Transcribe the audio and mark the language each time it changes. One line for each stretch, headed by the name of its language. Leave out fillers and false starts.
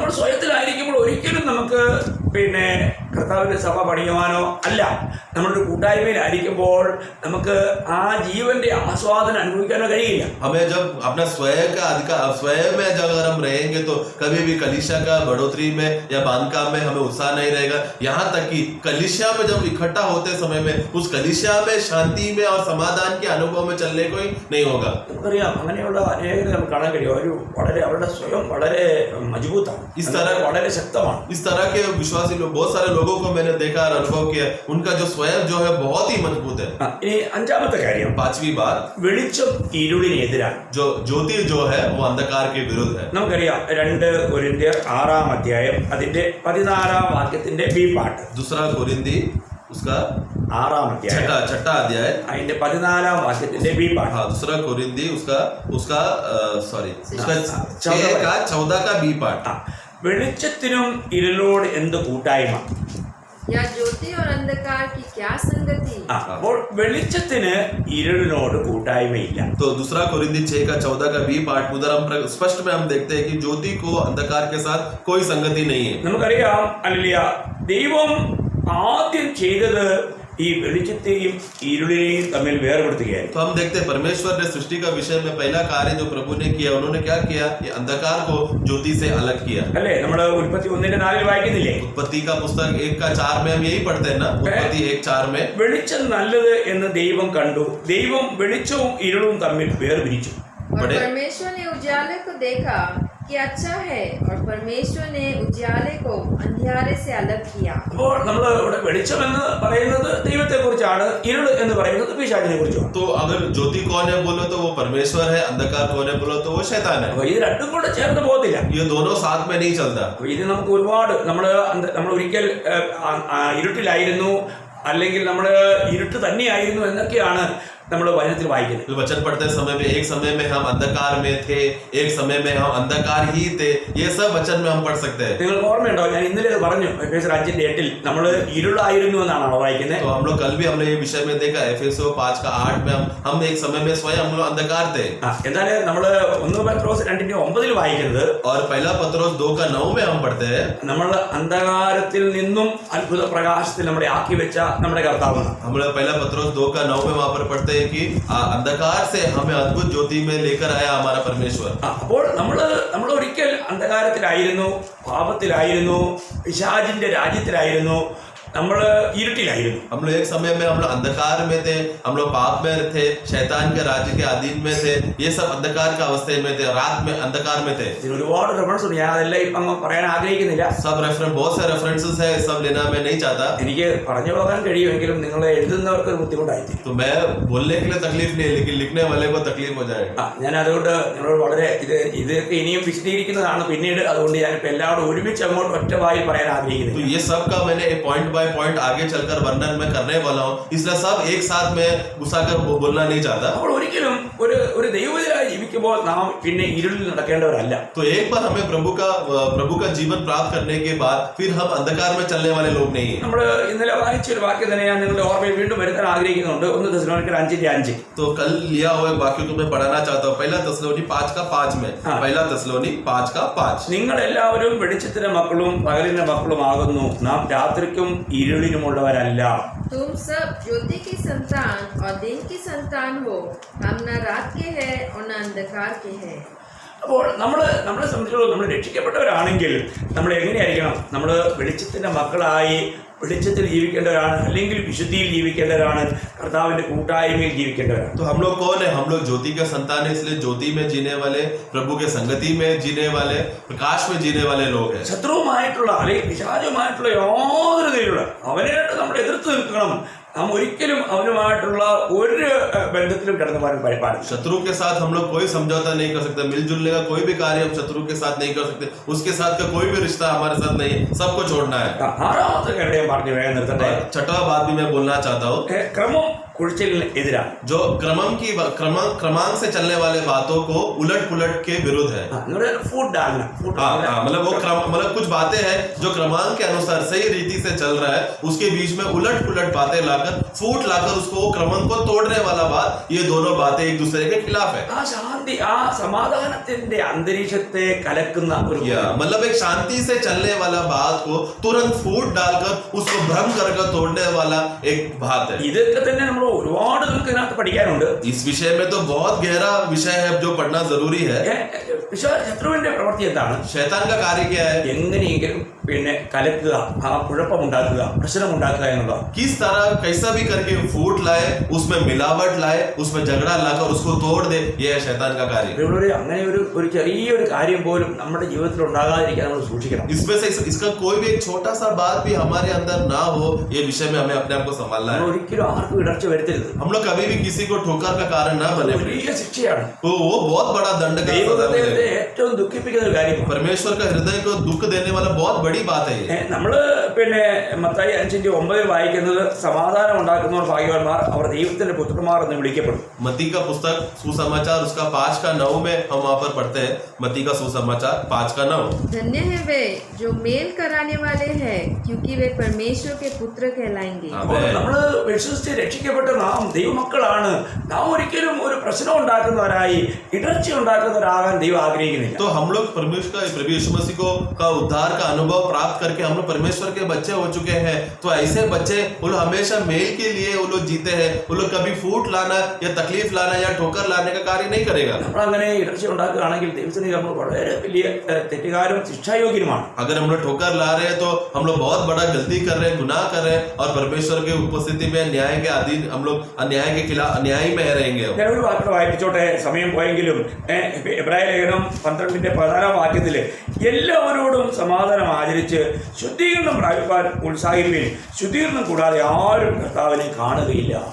Malayalam: നമ്മൾ സ്വയത്തിലായിരിക്കുമ്പോൾ ഒരിക്കലും നമുക്ക് പിന്നെ കർത്താവിന്റെ സഭ പണിയുവാനോ അല്ല, നമ്മളൊരു കൂട്ടായ്മയിലായിരിക്കുമ്പോൾ നമുക്ക് ആ ജീവന്റെ ആസ്വാദനം അനുഭവിക്കാനോ കഴിയില്ല.
Hindi: हमें जब अपना स्वयं का अधिकार स्वयं में जब अगर हम रहेंगे तो कभी भी कलीसिया का बढ़ोतरी में या बांधकाम में हमें उत्साह नहीं रहेगा। यहाँ तक कि कलीसिया में जब इकट्ठा होते समय में उस कलीसिया में शांति में और समाधान के अनुभव में चलने को ही नहीं होगा।
Malayalam: നമുക്കറിയാം അങ്ങനെയുള്ള അനേകരെ നമുക്ക് കാണാൻ കഴിയും. ഒരു വളരെ അവരുടെ സ്വയം വളരെ മജബൂത്താണ്,
Hindi: इस तरह
Malayalam: വളരെ ശക്തമാണ്.
Hindi: इस तरह के विश्वासी लोग बहुत सारे लोगों को मैंने देखा और अनुभव किया, उनका जो स्वयं जो है बहुत ही मजबूत है।
Malayalam: ഇനി 5-ാമത്തെ കാര്യം,
Hindi: 5वीं बात
Malayalam: വെളിച്ചം ഇരുളിനെതിരാണ്.
Hindi: जो ज्योति जो है वो अंधकार के विरुद्ध है।
Malayalam: നമുക്കറിയാം 2 കൊരിന്ത്യർ 6-ാം അധ്യായം അതിന്റെ 14-ാം വാക്യത്തിന്റെ ബി പാർട്ട്.
Hindi: 2 कोरिन्थी उसका
Malayalam: 6-ാം അധ്യായം
Hindi: छठा अध्याय
Malayalam: അതിന്റെ 14-ാം വാക്യത്തിന്റെ ബി പാർട്ട്.
Hindi: हाँ 2 कोरिन्थी उसका सॉरी उसका 14 का बी पार्ट।
Malayalam: വെളിച്ചത്തിനും ഇരുളോട് എന്ത് കൂട്ടായ്മ?
Hindi: या ज्योति और अंधकार की क्या संगति।
Malayalam: അപ്പോൾ വെളിച്ചത്തിന് ഇരുളിനോട് കൂട്ടായ്മയില്ല.
Hindi: तो 2 कोरिन्थी 6 का 14 का बी पार्ट उधर हम स्पष्ट में हम देखते हैं कि ज्योति को अंधकार के साथ कोई संगति नहीं है।
Malayalam: നമുക്കറിയാം അല്ലേലൂയ, ദൈവം ആദ്യം ചെയ്തത് ഈ വെളിച്ചത്തെയും ഇരുളിനെയും തമ്മിൽ വേർപെടുത്തുകയായിരുന്നു.
Hindi: तो हम देखते हैं परमेश्वर ने सृष्टि का विषय में पहला कार्य जो प्रभु ने किया उन्होंने क्या किया, ये अंधकार को ज्योति से अलग किया।
Malayalam: അല്ലേ, നമ്മൾ ഉൽപ്പത്തി 1:4 വായിക്കുന്നില്ലേ?
Hindi: उत्पत्ति का पुस्तक 1:4 में हम यही पढ़ते हैं ना, उत्पत्ति 1:4 में
Malayalam: വെളിച്ചം നല്ലത് എന്ന് ദൈവം കണ്ടു, ദൈവം വെളിച്ചവും ഇരുളും തമ്മിൽ വേർപിരിച്ചു.
Hindi: और परमेश्वर ने उजाले को देखा कि अच्छा है और परमेश्वर ने उजाले को अंधियारे से अलग किया।
Malayalam: അപ്പോൾ നമ്മൾ ഇവിടെ വെളിച്ചം എന്ന് പറയുന്നത് ദൈവത്തെ കുറിച്ചാണ്, ഇരുൾ എന്ന് പറയുന്നത് പിശാചിനെ കുറിച്ചാണ്.
Hindi: तो अगर ज्योति कौन है बोलो तो वो परमेश्वर है, अंधकार कौन है बोलो तो वो शैतान है।
Malayalam: അപ്പോൾ ഇത് രണ്ടും കൂടെ ചേർന്ന് പോകത്തില്ല.
Hindi: ये दोनों साथ में नहीं चलता।
Malayalam: അപ്പോൾ ഇത് നമുക്ക് ഒരുപാട് നമ്മൾ ഒരിക്കൽ ഇരുട്ടിലായിരുന്നു, അല്ലെങ്കിൽ നമ്മൾ ഇരുട്ട് തന്നെയായിരുന്നു എന്നൊക്കെയാണ് നമ്മൾ വചനത്തിൽ വായിക്കുന്നത്.
Hindi: वचन पढ़ते समय में एक समय में हम अंधकार में थे, एक समय में हम अंधकार ही थे, ये सब वचन में हम पढ़ सकते हैं।
Malayalam: നിങ്ങൾക്ക് ഓർമ്മയുണ്ടോ, ഞാൻ ഇന്നലെ പറഞ്ഞു എഫേസ്യർ 5:8 നമ്മൾ ഇരുളായിരുന്നു എന്നാണ് വായിക്കുന്നത്.
Hindi: तो हम लोग कल भी हमने ये विषय में देखा, एफेसो 5:8 में हम एक समय में स्वयं हम लोग अंधकार थे।
Malayalam: എന്നാൽ നമ്മൾ 1 പത്രോസ് 2:9 വായിക്കുന്നത്,
Hindi: और पहला पत्रोस 2:9 में हम पढ़ते हैं,
Malayalam: നമ്മൾ അന്ധകാരത്തിൽ നിന്നും അത്ഭുത പ്രകാശത്തിൽ നമ്മളെ ആക്കി വെച്ച നമ്മുടെ കർത്താവ്.
Hindi: हम लोग पहला पत्रोस 2:9 में वहां पर पढ़ते हैं, हैं कि अंधकार से हमें अद्भुत ज्योति में लेकर आया हमारा परमेश्वर।
Malayalam: അപ്പോൾ നമ്മൾ ഒരിക്കൽ അന്ധകാരത്തിലായിരുന്നു, പാപത്തിലായിരുന്നു, പിശാചിന്റെ രാജ്യത്തിലായിരുന്നു, നമ്മൾ ഇരുട്ടിലായിരുന്നു.
Hindi: हम लोग एक समय में हम लोग अंधकार में थे, हम लोग पाप में थे, शैतान के राज्य के अधीन में थे, ये सब अंधकार के अवस्थे में थे, रात में अंधकार में थे।
Malayalam: ഇതിന് ഒരുപാട് റെഫറൻസ് ഉണ്ട്, ഞാൻ അതെല്ലാം ഇപ്പം അങ്ങ് പറയാൻ ആഗ്രഹിക്കുന്നില്ല.
Hindi: सब रेफरेंस, बहुत से रेफरेंसेस है, सब लेना मैं नहीं चाहता।
Malayalam: എനിക്ക് പറഞ്ഞു പോകാൻ കഴിയുമെങ്കിലും നിങ്ങൾ എഴുതുന്നവർക്ക് ഒരു ബുദ്ധിമുട്ടായിരിക്കും.
Hindi: तो मैं बोलने के लिए तकलीफ नहीं है, लेकिन लिखने वाले को तकलीफ हो जाएगा।
Malayalam: ഞാൻ അതുകൊണ്ട് നിങ്ങളോട് വളരെ ഇതൊക്കെ ഇനിയും വിശദീകരിക്കുന്നതാണ് പിന്നീട്. അതുകൊണ്ട് ഞാനിപ്പോൾ എല്ലാവരും ഒരുമിച്ച് അങ്ങോട്ട് ഒറ്റ വായിൽ പറയാൻ ആഗ്രഹിക്കുന്നു.
Hindi: तो ये सब का मैंने
English: point by point
Hindi: आगे चलकर वर्णन में करने वाला हूँ, इसलिए सब एक साथ में घुसाकर बोलना नहीं चाहता।
Malayalam: അപ്പോൾ ഒരിക്കലും ഒരു ദൈവത്തിനായി ജീവിക്കുമ്പോൾ നാം പിന്നെ ഇരുളിൽ നടക്കേണ്ടവരല്ല.
Hindi: तो एक बार हमें प्रभु का जीवन प्राप्त करने के बाद फिर हम अंधकार में चलने वाले लोग नहीं है।
Malayalam: നമ്മൾ ഇന്നലെ വായിച്ച ഒരു വാക്യം തന്നെ ഞാൻ നിങ്ങളുടെ ഓർമ്മയിൽ വീണ്ടും വരുത്താൻ ആഗ്രഹിക്കുന്നുണ്ട്. 1 തെസ്സലോനിക്കർ 5:5.
Hindi: तो कल लिया हुआ वाक्य को मैं पढ़ाना चाहता हूँ, 1 തെസ്സലോനി 5:5 में।
Malayalam: 1 തെസ്സലോനി 5:5 നിങ്ങൾ എല്ലാവരും വെളിച്ചത്തിന്റെ മക്കളും പകലിന്റെ മക്കളും ആകുന്നു, നാം രാത്രിക്കും ഇരുളിനുമുള്ളവരല്ല.
Hindi: तुम सब ज्योति की संतान और दिन की संतान हो, हम न रात के हैं और न अंधकार के हैं।
Malayalam: അപ്പോൾ നമ്മളെ സംബന്ധിച്ചിടത്തോളം നമ്മൾ രക്ഷിക്കപ്പെട്ടവരാണെങ്കിൽ നമ്മൾ എങ്ങനെയായിരിക്കണം? നമ്മൾ വെളിച്ചത്തിന്റെ മക്കളായി വെളിച്ചത്തിൽ ജീവിക്കേണ്ടവരാണ്, അല്ലെങ്കിൽ വിശുദ്ധിയിൽ ജീവിക്കേണ്ടവരാണ്, കർത്താവിന്റെ കൂട്ടായ്മയിൽ ജീവിക്കേണ്ടവരാണ്.
Hindi: तो हम लोग कौन है? हम लोग ज्योति का संतान है, इसलिए ज्योति में जीने वाले, प्रभु के संगति में जीने वाले, प्रकाश में जीने वाले लोग हैं।
Malayalam: ശത്രുവുമായിട്ടുള്ള അല്ലെങ്കിൽ പിശാചുമായിട്ടുള്ള യാതൊരു തരത്തിലുള്ള അവനായിട്ട് നമ്മൾ എതിർത്ത് നിൽക്കണം. നാം ഒരിക്കലും അവനുമായിട്ടുള്ള ഒരു ബന്ധത്തിലും കിടന്നു പോകാൻ പാടില്ല.
Hindi: शत्रु के साथ हम लोग कोई समझौता नहीं कर सकते, मिलजुलने का कोई भी कार्य हम शत्रु के साथ नहीं कर सकते, उसके साथ का कोई भी रिश्ता हमारे साथ नहीं है, सबको छोड़ना है।
Malayalam: ആറാമത്തെ കാര്യം പറഞ്ഞു വേഗം നിർത്തട്ടെ.
Hindi: छठा बात भी मैं बोलना चाहता हूँ,
Malayalam: ക്രമം കുഴിച്ചിലിന് എതിരാണ്.
Hindi: जो क्रमांक से चलने वाले बातों को उलट पुलट के विरुद्ध है। फूट डालना, मतलब वो मतलब कुछ बातें हैं जो क्रमांक के अनुसार सही रीति से चल रहा है, उसके बीच में उलट पुलट बातें लाकर फूट लाकर उसको क्रमांक को तोड़ने वाला बात, ये दोनों बातें एक दूसरे के खिलाफ है।
Malayalam: ആ സമാധാനത്തിന്റെ അന്തരീക്ഷത്തെ കലക്കുന്ന ഒരു
Hindi: मतलब एक शांति से चलने वाला बात को तुरंत फूट डालकर उसको भ्रम कर तोड़ने वाला एक बात है।
Malayalam: ഇതൊക്കെ തന്നെ നമ്മൾ ഒരുപാട് നമുക്ക് ഇതിനകത്ത് പഠിക്കാനുണ്ട്.
Hindi: इस विषय में तो बहुत गहरा विषय है जो पढ़ना जरूरी है।
Malayalam: ശത്രുവിന്റെ പ്രവൃത്തി എന്താണ്?
Hindi: शैतान का कार्य क्या है?
Malayalam: എങ്ങനെയെങ്കിലും പിന്നെ കലക്കുക, ആ കുഴപ്പമുണ്ടാക്കുക, പ്രശ്നമുണ്ടാക്കുക എന്നുള്ളത്.
Hindi: किस तरह कैसा भी करके फूट लाए, उसमें मिलावट लाए, उसमें झगड़ा लाकर उसको तोड़ दे, ये है शैतान का कार्य।
Malayalam: അങ്ങനെ ഒരു ചെറിയൊരു കാര്യം പോലും നമ്മുടെ ജീവിതത്തിൽ ഉണ്ടാകാതിരിക്കാൻ നമ്മൾ സൂക്ഷിക്കണം.
Hindi: इसमें से इसका कोई भी एक छोटा सा बात भी हमारे अंदर ना हो, ये विषय में हमें अपने आप को संभालना है।
Malayalam: ഒരിക്കലും ആർക്കും ഇടർച്ച വരുത്തരുത്.
Hindi: हम लोग कभी भी किसी को ठोकर का कारण ना बने,
Malayalam: വലിയ ശിക്ഷയാണ്.
Hindi: तो वो बहुत बड़ा दंड का
Malayalam: ദൈവത്തെ ഏറ്റവും ദുഃഖിപ്പിക്കുന്ന ഒരു കാര്യമാണ്.
Hindi: परमेश्वर का हृदय को दुख देने वाला बहुत बड़ी बात है।
Malayalam: നമ്മള് പിന്നെ മത്തായി 5:9 വായിക്കുന്നത് സമാധാനം ഉണ്ടാക്കുന്നവർ ഭാഗ്യവാന്മാർ, അവർ ദൈവത്തിന്റെ പുത്രന്മാർ എന്ന് വിളിക്കപ്പെടും.
Hindi: मत्ती का पुस्तक सुसमाचार उसका 5:9 में हम वहाँ पर पढ़ते हैं, मत्ती का सुसमाचार 5:9। धन्य है वे जो मेल कराने वाले हैं, क्योंकि वे परमेश्वर के पुत्र कहलाएंगे।
Malayalam: നമ്മള് വിശ്വസിച്ച് രക്ഷിക്കപ്പെട്ട നാം ദൈവമക്കളാണ്. നാം ഒരിക്കലും ഒരു പ്രശ്നം ഉണ്ടാക്കുന്നവരായി ഇടർച്ച ഉണ്ടാക്കുന്നവരാകാൻ ദൈവം ആഗ്രഹിക്കുന്നില്ല.
Hindi: तो हम लोग परमेश्वर का प्रभु यीशु मसीह को का उद्धार का अनुभव प्राप्त करके हम लोग परमेश्वर के बच्चे हो चुके हैं। तो ऐसे बच्चे वो लोग हमेशा मेल के लिए वो लोग जीते हैं। वो लोग कभी फूट लाना या तकलीफ लाना या ठोकर लाने का कार्य नहीं करेगा।
Malayalam: നമ്മൾ അങ്ങനെ ഇടർച്ച ഉണ്ടാക്കുകയാണെങ്കിൽ ദൈവത്തിന് നമ്മൾ വളരെ വലിയ തെറ്റുകാരും ശിക്ഷായോഗ്യനുമാണ്.
Hindi: अगर हम लोग ठोकर ला रहे हैं तो हम लोग बहुत बड़ा गलती कर रहे हैं, गुनाह कर रहे हैं, और परमेश्वर के उपस्थिति में न्याय के अधीन हम लोग अन्याय के खिलाफ अन्यायी में रहेंगे।
Malayalam: ഞാൻ ഒരു വാക്യം വായിപ്പിച്ചോട്ടെ, സമയം പോയെങ്കിലും. എബ്രായ ലേഖനം 12:14 വാക്യത്തില് എല്ലാവരോടും സമാധാനം ആചരിച്ച് ശുദ്ധീകരണം പ്രാപിപ്പാൻ ഉത്സാഹിപ്പിൻ, ശുദ്ധീകരണം കൂടാതെ ആരും കർത്താവിനെ കാണുകയില്ല.